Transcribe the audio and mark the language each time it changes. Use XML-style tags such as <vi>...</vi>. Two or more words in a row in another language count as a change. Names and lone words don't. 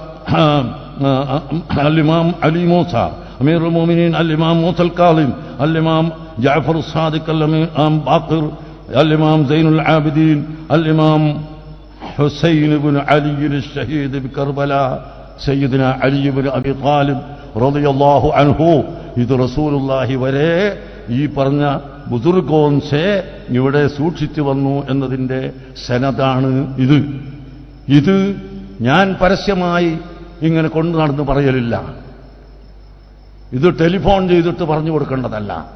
<ar>الإمام علي موسى، أمير المؤمنين الإمام موسى الكاظم، الإمام جعفر الصادق، الإمام باقر، الإمام زين العابدين، الإمام حسين بن علي الشهيد بكربلاء، سيدنا علي بن أبي طالب رضي الله عنه.</ar> <ml>ഇത് റസൂലുള്ളാഹി വരെ ഈ പറഞ്ഞ ബുദുർഗോൻസെ ഇവിടെ സൂക്ഷിച്ചു വന്നു എന്നതിൻ്റെ സനദാണ് ഇത്. ഇത് ഞാൻ പരസ്യമായി ഇങ്ങനെ കൊണ്ടു നടന്ന് പറയലില്ല. ഇത് ടെലിഫോൺ ചെയ്തിട്ട് പറഞ്ഞു കൊടുക്കേണ്ടതല്ല.</ml>